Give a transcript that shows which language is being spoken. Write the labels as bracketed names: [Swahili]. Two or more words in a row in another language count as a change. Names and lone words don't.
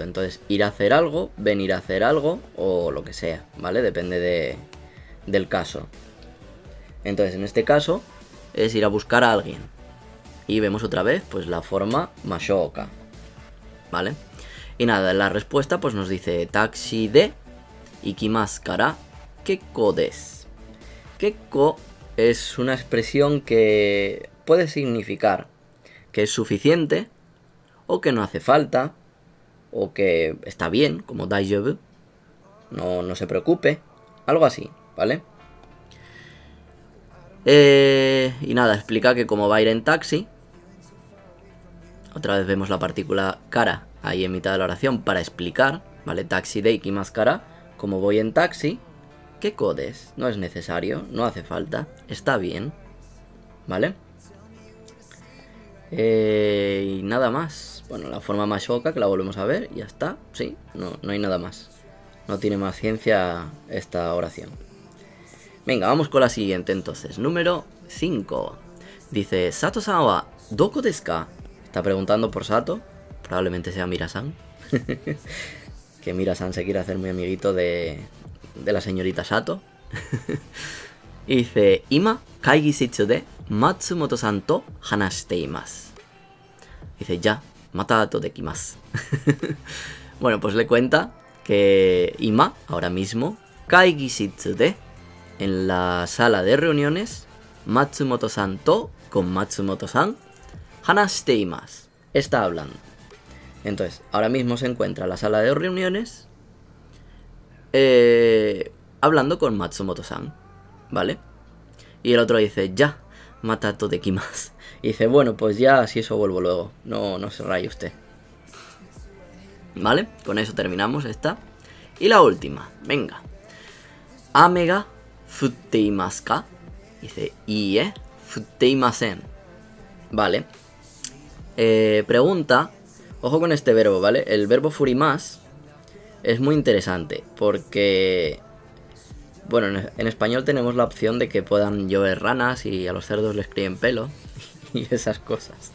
[Spanish] Entonces, ir a hacer algo, venir a hacer algo o lo que sea, ¿vale? Depende del caso. Entonces, en este caso, es ir a buscar a alguien. Y vemos otra vez, pues, la forma mashouka, ¿vale? Y nada, la respuesta, pues, nos dice [Japanese] タクシーで行きますから結構です. [Spanish] Kekko es una expresión que puede significar que es suficiente, o que no hace falta, o que está bien, como daijoubu, no se preocupe, algo así, ¿vale? Y nada, explica que como va a ir en taxi, otra vez vemos la partícula kara ahí en mitad de la oración para explicar, ¿vale? [Japanese] タクシーで行きますから, [Spanish] como voy en taxi, [Japanese] 結構です, [Spanish] no es necesario, no hace falta, está bien, ¿vale? Y nada más. Bueno, la forma Mashoka, que la volvemos a ver, y ya está. Sí, no hay nada más. No tiene más ciencia esta oración. Venga, vamos con la siguiente entonces. Número 5. Dice, [Japanese] 佐藤さんはどこですか? [Spanish] Está preguntando por Sato. Probablemente sea Mira-san. Que Mira-san se quiere hacer muy amiguito de la señorita Sato. Y dice, [Japanese] 今会議室で松本さんと話しています. [Spanish] Dice, [Japanese] じゃ、また後で来ます. [Spanish] Bueno, pues le cuenta que Ima, ahora mismo, [Japanese] 会議室で, [Spanish] en la sala de reuniones, [Japanese] 松本さんと, [Spanish] con Matsumoto-san, [Japanese] 話しています, [Spanish] está hablando. Entonces, ahora mismo se encuentra en la sala de reuniones hablando con Matsumoto-san, ¿vale? Y el otro dice, [Japanese] じゃ、また後で来ます. [Spanish] Y dice, bueno, pues ya, si eso vuelvo luego. No se raye usted. ¿Vale? Con eso terminamos esta. Y la última, venga. [Japanese] 雨が降っていますか? Dice, いいえ、降っていません. [Spanish] Vale. Pregunta. Ojo con este verbo, ¿vale? El verbo furimas es muy interesante porque... Bueno, en español tenemos la opción de que puedan llover ranas y a los cerdos les críen pelo y esas cosas.